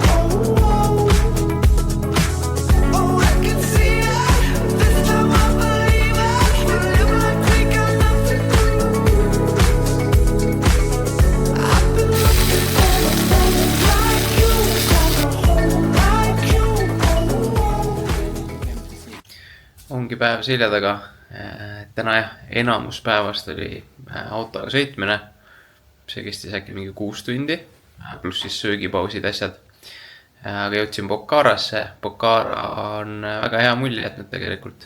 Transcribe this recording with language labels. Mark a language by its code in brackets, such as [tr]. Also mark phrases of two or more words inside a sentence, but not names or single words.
[en] Oh, I can see it. This time I believe it. We live like we got nothing to lose. I've been looking for a love like you, for a home like you. [et] Ongi päev selja taga. Täna jah, enamus päevast oli autoga sõitmine. See kestis äkki mingi 6 tundi, pluss siis söögipausid asjad. Aga jõudsin Pokharasse. Pokhara on väga hea mulje jätnud tegelikult.